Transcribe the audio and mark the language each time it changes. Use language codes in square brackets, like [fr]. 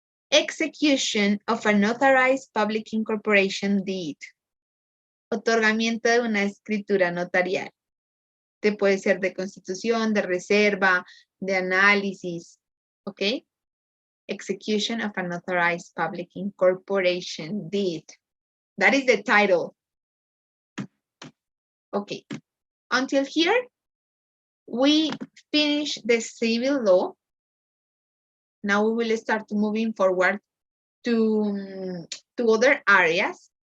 [en] Execution of a notarized public incorporation deed. [es] Otorgamiento de una escritura notarial. Te puede ser de constitución, de reserva, de análisis, ¿ok? [en] Execution of a notarized public incorporation deed. That is the title. Okay. Until here, we finish the civil law. Now we will start moving forward to other areas.